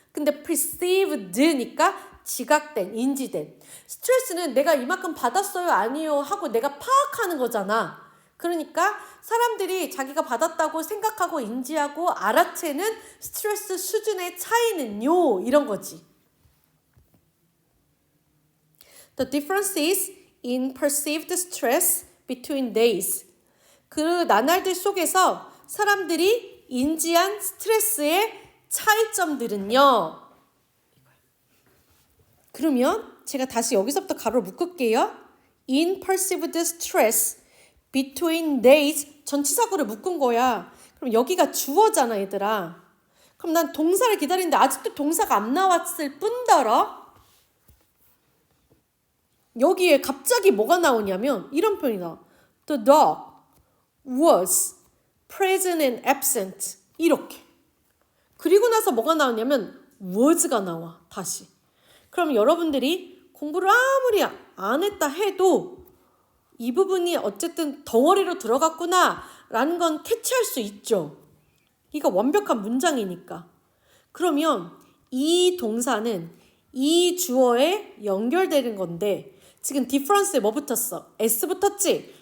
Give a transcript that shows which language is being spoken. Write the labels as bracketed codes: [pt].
[ko] 근데 perceived니까 지각된, 인지된. 스트레스는 내가 이만큼 받았어요, 아니요 하고 내가 파악하는 거잖아. 그러니까 사람들이 자기가 받았다고 생각하고 인지하고 알아채는 스트레스 수준의 차이는요. 이런 거지. [en] The difference is in perceived stress between days. [ko] 그 나날들 속에서 사람들이 인지한 스트레스의 차이점들은요. 그러면 제가 다시 여기서부터 가로를 묶을게요. [en] In perceived stress between days. [ko] 전치사구를 묶은 거야. 그럼 여기가 주어잖아, 얘들아. 그럼 난 동사를 기다리는데 아직도 동사가 안 나왔을 뿐더러 여기에 갑자기 뭐가 나오냐면 이런 표현이 나와. [en] The dog was present and absent. [ko] 이렇게. 그리고 나서 뭐가 나오냐면 was가 나와. 다시. 그럼 여러분들이 공부를 아무리 안 했다 해도 이 부분이 어쨌든 덩어리로 들어갔구나 라는 건 캐치할 수 있죠. 이거 완벽한 문장이니까. 그러면 이 동사는 이 주어에 연결되는 건데 지금 difference에 뭐 붙었어? S 붙었지?